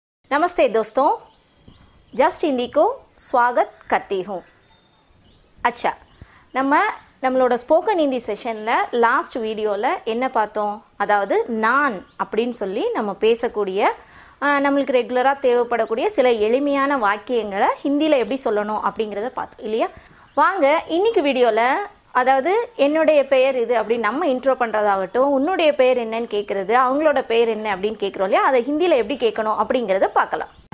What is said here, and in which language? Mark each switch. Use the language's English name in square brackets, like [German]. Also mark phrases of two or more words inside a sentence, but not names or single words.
[Hindi] नमस्ते दोस्तों, जस्ट हिंदी को स्वागत करती हूँ. अच्छा, [Tamil] நம்மளோட [English] spoken Hindi session-il last video-il [Tamil] என்ன பார்த்தோம்? அதாவது நான் அப்படின்னு சொல்லி நம்ம பேசக்கூடிய நம்மளுக்கு ரெகுலராக தேவைப்படக்கூடிய சில எளிமையான வாக்கியங்களை ஹிந்தியில் எப்படி சொல்லணும் அப்படிங்கிறத பார்த்தோம் இல்லையா? வாங்க இன்னைக்கு வீடியோவில் அதாவது என்னுடைய பெயர் இது அப்படின்னு நம்ம இன்ட்ரோ பண்ணுறதாகட்டும், உன்னுடைய பெயர் என்னன்னு கேட்குறது, அவங்களோட பெயர் என்ன அப்படின்னு கேட்குறோம் இல்லையா, அதை ஹிந்தியில் எப்படி கேட்கணும் அப்படிங்கிறத பார்க்கலாம்.